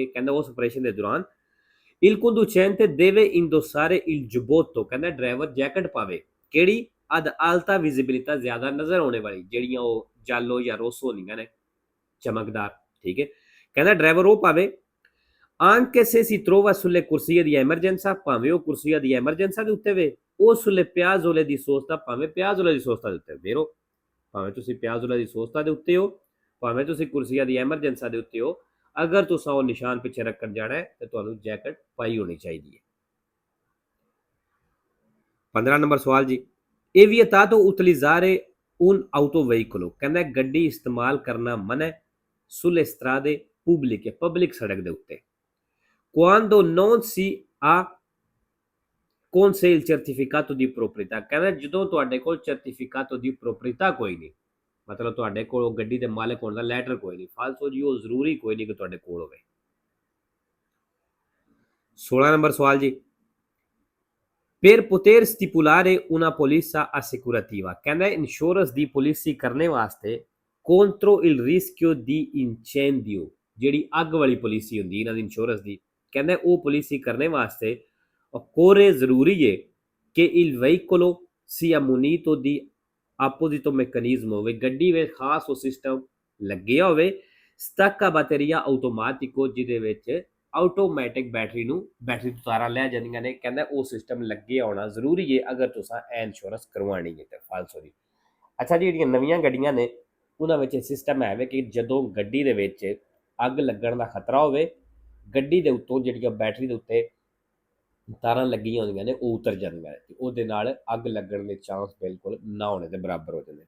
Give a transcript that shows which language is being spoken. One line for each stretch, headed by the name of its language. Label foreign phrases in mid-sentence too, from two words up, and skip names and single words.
Punjabi: ਕਹਿੰਦਾ ਉਸ ਆਪਰੇਸ਼ਨ ਦੇ ਦੌਰਾਨ
Italian: il conducente deve indossare il giubbotto,
Punjabi: ਕਹਿੰਦਾ ਡਰਾਈਵਰ ਜੈਕਟ ਪਾਵੇ ਕਿਹੜੀ
Italian: ad alta visibilità,
Punjabi: ਜ਼ਿਆਦਾ ਨਜ਼ਰ ਆਉਣੇ ਵਾਲੀ, ਜਿਹੜੀਆਂ ਉਹ ਜਾਲੋ ਜਾਂ ਰੋਸੋ ਹੁੰਦੀਆਂ ਨੇ ਚਮਕਦਾਰ, ਠੀਕ ਹੈ। ਕਹਿੰਦਾ ਡਰਾਈਵਰ ਉਹ ਪਾਵੇ
Italian: anche se si trova sulle corsie di emergenza,
Punjabi: ਭਾਵੇਂ ਉਹ ਕੁਰਸੀਆਂ ਦੀ ਐਮਰਜੈਂਸਾ ਦੇ ਉੱਤੇ ਵੇ, ਉਹ
Italian: sulle piazzole di sosta,
Punjabi: ਭਾਵੇਂ
Italian: piazzole di sosta
Punjabi: ਦੇ ਉੱਤੇ ਵੇਰੋ, ਭਾਵੇਂ ਤੁਸੀਂ
Italian: piazzole di sosta
Punjabi: ਦੇ ਉੱਤੇ ਹੋ, ਭਾਵੇਂ ਤੁਸੀਂ ਕੁਰਸੀਆਂ ਦੀ ਐਮਰਜੈਂਸਾ ਦੇ ਉੱਤੇ ਹੋ, ਅਗਰ ਤੁਸੀਂ ਉਹ ਨਿਸ਼ਾਨ ਪਿੱਛੇ ਰੱਖਣ ਜਾਣਾ ਹੈ ਤੇ ਤੁਹਾਨੂੰ ਜੈਕਟ ਪਾਈ ਹੋਣੀ ਚਾਹੀਦੀ ਹੈ। 15 ਨੰਬਰ ਸਵਾਲ ਜੀ,
Italian: è vietato utilizzare un autoveicolo,
Punjabi: ਕਹਿੰਦਾ ਗੱਡੀ ਇਸਤੇਮਾਲ ਕਰਨਾ ਮਨਾ ਹੈ
Italian: sulle strade pubbliche,
Punjabi: ਪਬਲਿਕ ਸੜਕ ਦੇ ਉੱਤੇ
Italian: quando non si ha con sé il certificato di proprietà,
Punjabi: ਕਹਿੰਦਾ ਜਦੋਂ ਤੁਹਾਡੇ ਕੋਲ
Italian: certificato di proprietà
Punjabi: ਕੋਈ ਨਹੀਂ, ਮਤਲਬ ਤੁਹਾਡੇ ਕੋਲ ਗੱਡੀ ਦੇ ਮਾਲਕ ਹੋਣ ਦਾ ਲੈਟਰ ਕੋਈ ਨਹੀਂ। ਫਾਲਤੂ ਜੀ, ਉਹ ਜ਼ਰੂਰੀ ਕੋਈ ਨਹੀਂ ਕਿ ਤੁਹਾਡੇ ਕੋਲ ਹੋਵੇ। 16 ਨੰਬਰ ਸਵਾਲ ਜੀ,
Italian: per poter stipulare una polizza assicurativa,
Punjabi: ਕਹਿੰਦਾ ਇੰਸ਼ੋਰੈਂਸ ਦੀ ਪਾਲਿਸੀ ਕਰਨੇ ਵਾਸਤੇ contro
Italian: il rischio di incendio,
Punjabi: ਜਿਹੜੀ ਅੱਗ ਵਾਲੀ ਪਾਲਿਸੀ ਹੁੰਦੀ ਇਹਨਾਂ ਦੀ ਇੰਸ਼ੋਰੈਂਸ ਦੀ, ਕਹਿੰਦਾ ਉਹ ਪਾਲਿਸੀ ਕਰਨੇ ਵਾਸਤੇ occorre ਜ਼ਰੂਰੀ ਹੈ ਕਿ
Italian: il veicolo sia munito di
Punjabi: ਆਪੋਜ਼ਿਟ ਤੋਂ ਮੈਕੈਨਿਜ਼ਮ ਹੋਵੇ, ਗੱਡੀ ਵਿੱਚ ਖਾਸ ਉਹ ਸਿਸਟਮ ਲੱਗਿਆ ਹੋਵੇ,
Italian: stacco batteria automatico
Punjabi: ਹੋ ਜਿਹਦੇ ਵਿੱਚ ਆਟੋਮੈਟਿਕ ਬੈਟਰੀ ਤੋਂ ਤਾਰਾਂ ਲੈ ਜਾਂਦੀਆਂ ਨੇ। ਕਹਿੰਦਾ ਉਹ ਸਿਸਟਮ ਲੱਗੇ ਹੋਣਾ ਜ਼ਰੂਰੀ ਹੈ ਅਗਰ ਤੁਸੀਂ ਇਹ ਇੰਸ਼ੋਰੈਂਸ ਕਰਵਾਉਣੀ ਹੈ ਤੇ ਫਾਲਸੋ ਦੀ। ਅੱਛਾ ਜੀ, ਜਿਹੜੀਆਂ ਨਵੀਆਂ ਗੱਡੀਆਂ ਨੇ ਉਹਨਾਂ ਵਿੱਚ ਸਿਸਟਮ ਹੈ ਕਿ ਜਦੋਂ ਗੱਡੀ ਦੇ ਵਿੱਚ ਅੱਗ ਲੱਗਣ ਦਾ ਖਤਰਾ ਹੋਵੇ, ਗੱਡੀ ਦੇ ਉੱਤੋਂ ਜਿਹੜੀਆਂ ਬੈਟਰੀ ਦੇ ਉੱਤੇ ਤਾਰਾਂ ਲੱਗੀਆਂ ਹੁੰਦੀਆਂ ਨੇ ਉਹ ਉਤਰ ਜਾਂਦੀਆਂ ਨੇ ਤੇ ਉਹਦੇ ਨਾਲ ਅੱਗ ਲੱਗਣ ਦੇ ਚਾਂਸ ਬਿਲਕੁਲ ਨਾ ਹੋਣੇ ਦੇ ਬਰਾਬਰ ਹੋ ਜਾਂਦੇ।